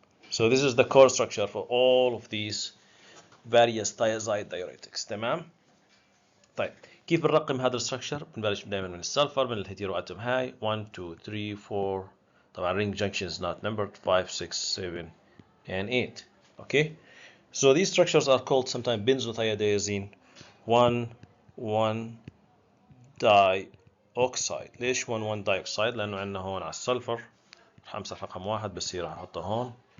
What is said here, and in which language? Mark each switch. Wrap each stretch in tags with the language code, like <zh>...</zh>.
<en>So this is the core structure for all of these various thiazide diuretics.</en> <ar>تمام؟ طيب كيف بنرقم هذا الستركشر؟ بنبلش دائما من السلفر، من الهيتيرو اتوم هاي 1 2 3 4.</ar> <en>طبعا ring junction is not numbered 5 6 7 and 8. Okay, so these structures are called sometimes benzothiadiazine 1 1 dioxide.</en> <ar>ليش 1 1 dioxide؟ لأنه عندنا هون على السلفر راح أمسح رقم 1 بس راح أحطه هون.</ar>